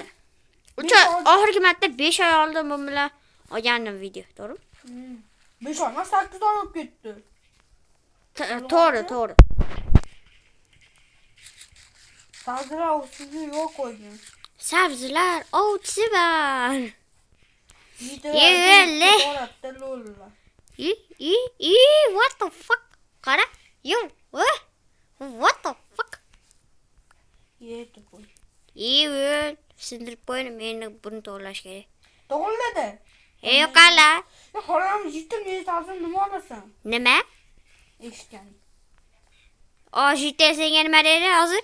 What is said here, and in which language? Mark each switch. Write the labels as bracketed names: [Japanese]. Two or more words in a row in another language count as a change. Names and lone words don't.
[Uzbek] Oxirgi marta 5 oy oldin bu bilan olgandim video, to'g'rimi? 5 oy emas, 8 oy bo'lib ketdi. To'g'ri. Sabzilar ustiga yo'q qo'ygan. Sabzilar ovchisi bor. [English] What the fuck? Qara. What the fuck? [Uzbek] Yeydi qo'y. Sindirib qo'ydim, endi buni to'g'rilash kerak. To'g'riladi. Qala. Harom jitim yeysan, nima olasan? Nima? Eshitgan. Jite senga nima dedi hozir?